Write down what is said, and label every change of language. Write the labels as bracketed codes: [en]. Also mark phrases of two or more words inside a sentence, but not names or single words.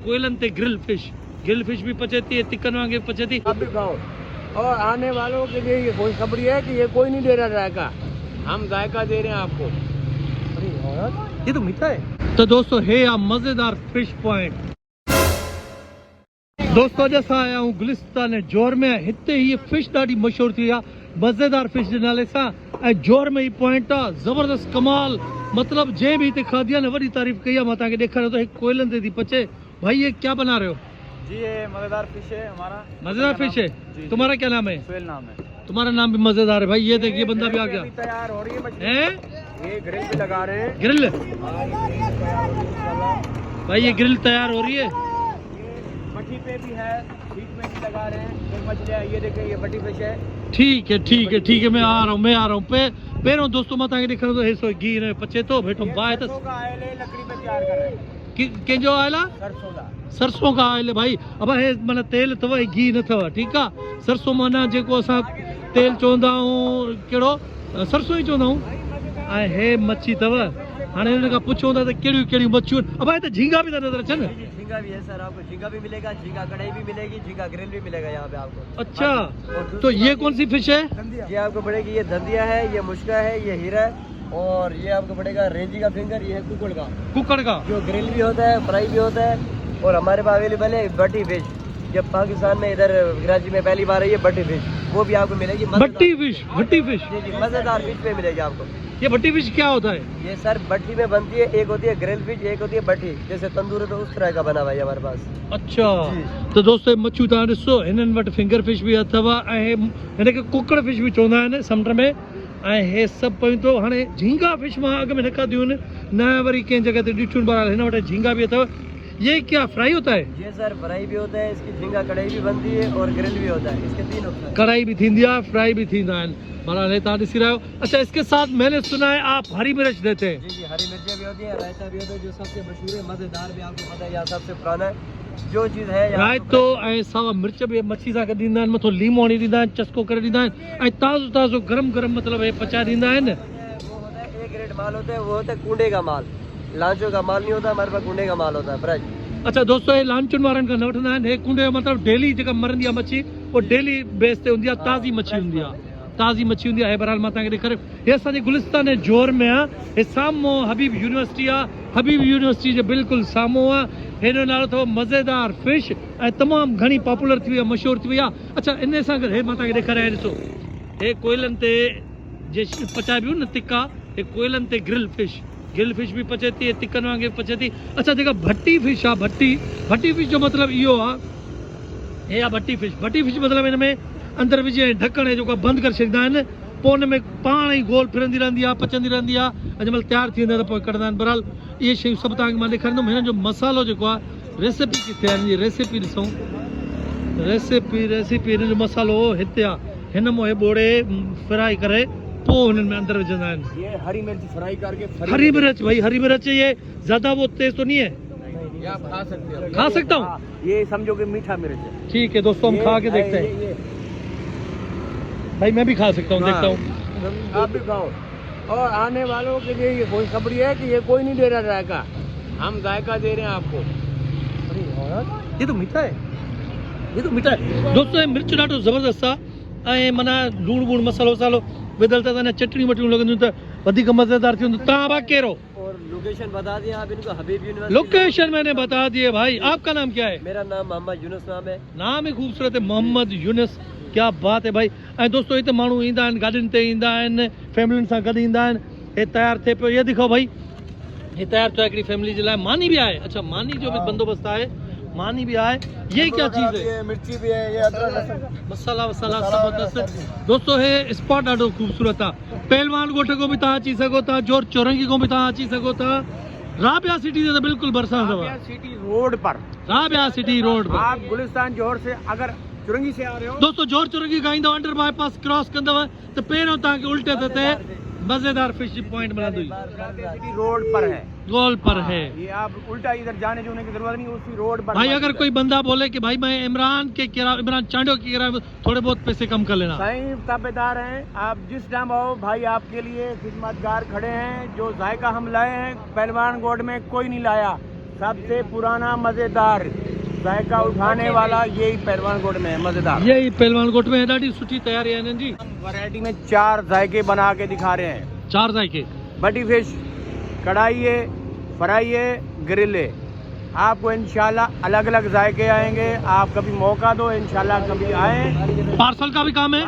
[sd] कोयलंते ग्रिल फिश भी पचेती है, तिक्कन वांगे पचेती। [hi] आप भी खाओ, और आने वालों के लिए ये खुशखबरी है कि ये कोई नहीं दे रहा जायका, हम जायका दे रहे हैं आपको। ये तो मीठा है। तो दोस्तों है या मजेदार फिश पॉइंट। [sd] दोस्तों अॼु असां आया हूँ गुलिस्तान जोर में। हिते ही फिश ॾाढी मशहूर थी आहे मज़ेदार फिश जे नाले सां, ऐं जोर में ही पॉइंट आहे ज़बरदस्त कमाल। मतलब जंहिं भी हिते खाधी आहे न वॾी तारीफ़ कई आहे। मां तव्हांखे ॾेखारियो थो, हिकु कोयलनि ते थी पचे। [hi] भाई ये क्या बना रहे हो? जी ये मजेदार फिश है हमारा। मजेदार फिश है। तुम्हारा क्या नाम है? सोहेल नाम है। तुम्हारा नाम भी मजेदार है भाई। ये देखिए बंदा भी आ गया। तैयार हो रही है मछली। हैं? ये ग्रिल भी लगा रहे हैं। ग्रिल भाई, ये ग्रिल तैयार हो रही है। मछली पे भी है, बीच में भी लगा रहे हैं। एक मछली है, ये देखिए ये बड़ी फिश है। ठीक है मैं आ रहा हूँ [sd] पहिरों दोस्तों मां तव्हांखे ॾेखारियो थो। हे सो घी हिन में पचे थो वेठो बाहि त [hi] लकड़ी पे तैयार कर रहे हैं। [sd] कंहिंजो आयल आहे? [hi] सरसों का आयल है भाई। [sd] अब हे माना तेल अथव, घी न अथव। ठीकु आहे। सरसों माना जेको असां तेल चवंदा आहियूं, कहिड़ो सरसों ई चवंदा आहियूं। ऐं हे मच्छी अथव। हाणे हिन खां पुछूं था त कहिड़ियूं कहिड़ियूं मच्छियूं आहिनि। अब हिते झींगा बि था नज़र अचनि। [hi] झींगा भी है सर, आपको झींगा भी मिलेगा, झींगा कढ़ाई भी मिलेगी, झींगा ग्रिल भी मिलेगा यहाँ पे आपको। अच्छा, तो ये कौन सी फिश है? ये आपको पड़ेगी, ये धंधिया है, ये मुश्का है, ये हीरा है, और ये आपको पड़ेगा रेंजी का फिंगर, ये है कुकड़ का जो ग्रिल भी होता है, फ्राई भी होता है। और हमारे पास अवेलेबल है बटी फिश। जब पाकिस्तान में इधर कराची में पहली बार आई है बटी फिश, वो भी आपको मिलेगी। भट्टी फिश जी मजेदार फिश पे मिलेगी आपको। ये भट्टी फिश क्या होता है? ये सर भट्टी में बनती है। एक होती है ग्रिल फिश, एक होती है भट्टी, जैसे तंदूर है तो उस तरह का बना हुआ है हमारे पास। [sd] अच्छा, तो दोस्तों मच्छियूं तव्हां ॾिसो, हिननि वटि फिंगर फिश भी अथव ऐं हिनखे कुकड़ फिश भी चवंदा आहिनि समुंड में। ऐं हे सभु पयूं थो। हाणे झींगा फिश मां अॻ में न खाधियूं आहिनि, न वरी कंहिं जॻह ते ॾिठियूं आहिनि। हिन वटि झींगा भी अथव। [hi] ये क्या फ्राई होता है? ये सर फ्राई भी होता है, इसकी झींगा कढ़ाई भी बनती है और ग्रिल भी होता है। इसके तीन होता है, [sd] कढ़ाई भी थींदी आहे, फ्राई भी थींदा आहिनि। बराबर तव्हां ॾिसी रहे हो। [hi] अच्छा, इसके साथ मैंने सुना है आप हरी मिर्च देते हैं। जी हरी मिर्चें भी होती है, रायता भी होता है, जो सबसे मशहूर है, मजेदार भी आपको पता है यहाँ सबसे पुराना है जो चीज़ है। [sd] रायतो ऐं सावा मिर्च भी मच्छी सां गॾु ॾींदा आहिनि, मथां लीमो हणी ॾींदा आहिनि, चस्को करे ॾींदा आहिनि, ऐं ताज़ो गरम मतिलबु हे पचाए ॾींदा आहिनि। [hi] वो होता है ए ग्रेड माल होता है, वो होता है कूड़े का माल, लांचो का माल नहीं होता हमारे पास, कूड़े का माल होता है फ्रेश। अच्छा दोस्तों, [sd] हे लांचुनि वारनि खां न वठंदा आहिनि। हे कुंडे जो मतिलबु डेली जेका मरंदी आहे मच्छी, वो डेली बेस ते हूंदी आहे, ताज़ी मच्छी हूंदी आहे, ताज़ी मच्छी हूंदी आहे। हे बहरहाल मां तव्हांखे ॾेखारियो, हे असांजे गुलिस्तान जोर में आहे। हे साम्हूं हबीब यूनिवर्सिटी आहे, हबीब यूनिवर्सिटी जे बिल्कुलु साम्हूं आहे। हेॾो नालो अथव मज़ेदार फिश, ऐं तमामु घणी पॉपुलर थी वई आहे, मशहूर थी वई आहे। अच्छा, इन सां गॾु हे मां तव्हांखे ॾेखारियां, ॾिसो हे कोयलनि ते जे पचाइबियूं न तिक्का, हे कोयलनि ते ग्रिल फिश भी पचेती है, तिक्कन वांगे पचेती। अच्छा, जेका भट्टी फिश आहे, भट्टी फिश जो मतिलबु इहो आहे, हे आहे भट्टी फिश मतिलबु हिन में अंदरि विझी ढकण जेको बंदि करे छॾींदा आहिनि, पोइ हुन में पाण ई गोल फिरंदी रहंदी आहे, पचंदी रहंदी आहे। अॼुमहिल तयारु थी वेंदा त पोइ कढंदा आहिनि। बहरहाल इहे शयूं सभु तव्हांखे मां ॾेखारींदुमि। हिन जो मसालो जेको आहे, रेसिपी किथे आहे, हिन जी रेसिपी ॾिसूं। रेसिपी हिन जो मसालो हिते आहे। हिन मों हे ॿोड़े फ्राई करे पोइ हुननि में अंदरि विझंदा आहिनि। [hi] ये हरी मिर्च फ्राई करके, हरी मिर्च ये ज्यादा वो तेज तो नहीं है? ये आप खा सकते हो। खा सकता हूँ? ये समझो कि मीठा मिर्च है। ठीक है दोस्तों, हम खा के देखते हैं। भाई मैं भी खा सकता हूँ, देखता हूँ। आप भी खाओ, और आने वालों के लिए ये खुशखबरी है कि ये कोई नहीं दे रहा जायका, हम जायका दे रहे हैं आपको। ये तो मीठा है, दोस्तों। [sd] ये मिर्च ॾाढो ज़बरदस्त आहे, ऐं माना लूणु वूणु मसालो वसालो विधल त अञा चटणियूं वटणियूं लॻंदियूं त वधीक मज़ेदार थी वेंदो। तव्हां भाउ कहिड़ो? [hi] और लोकेशन बता दिए आप इनको, हबीब यूनिवर्सिटी। लोकेशन मैंने बता दिए भाई। आपका नाम क्या है? मेरा नाम मोहम्मद यूनुस नाम है। नाम ही खूबसूरत है, मोहम्मद यूनुस। क्या बात है भाई। [sd] ऐं दोस्तों हिते माण्हू ईंदा आहिनि, गाॾियुनि ते ईंदा आहिनि, फैमिलियुनि सां गॾु ईंदा आहिनि। हे तयारु थिए पियो, [hi] ये दिखो भाई, [sd] हे तयारु थियो आहे हिकिड़ी फैमिली जे लाइ। मानी भी आहे। अच्छा, मानी जो भी बंदोबस्त आहे, मानी भी आहे। [hi] ये क्या चीज़ है? ये मिर्ची भी है, ये अदरक [sd] मसाला वसाला ज़बरदस्त। दोस्तों हे स्पॉट ॾाढो खूबसूरत आहे। पहलवान ॻोठ को भी तव्हां अची सघो था, जोर चौरंगी को भी तव्हां अची सघो था। राबिया सिटी जे बिल्कुलु भरिसां अथव, [hi] सिटी रोड पर, राबिया सिटी रोड पर। आप गुलिस्तान जोर से अगर चुरंगी से आ रहे हो [sd] दोस्तों, जोर चुरंगी खां ईंदव, अंडर बाईपास क्रॉस कंदव त पहिरियों तव्हांखे उल्टे ते मजेदार फिश पॉइंट मिलंदो। [hi] सिटी रोड पर है, गोल पर है। ये आप उल्टा इधर जाने जोने की जरूरत नहीं, उसी रोड पर। भाई अगर कोई बंदा बोले कि भाई मैं इमरान चांडियों की किराए थोड़े बहुत पैसे कम कर लेना। सही ताबेदार हैं आप, जिस टाइम आओ भाई आपके लिए खिदमतगार खड़े हैं। जो जायका हम लाए हैं पहलवान गोड में कोई नहीं लाया, सबसे पुराना मजेदार जायका उठाने वाला यही पहलवान कोट में है, मजेदार। यही पहलवान कोट में है। [sd] ॾाढी सुठी तैयारी है इन्हनि जी। [hi] वैरायटी में 4 जायके बना के दिखा रहे हैं। 4 जायके, बटी फिश, कढ़ाई है, फ्राई है, ग्रिल है। आपको इंशाल्लाह अलग अलग जायके आएंगे। आप कभी मौका दो, इंशाल्लाह कभी आए। पार्सल का भी काम है,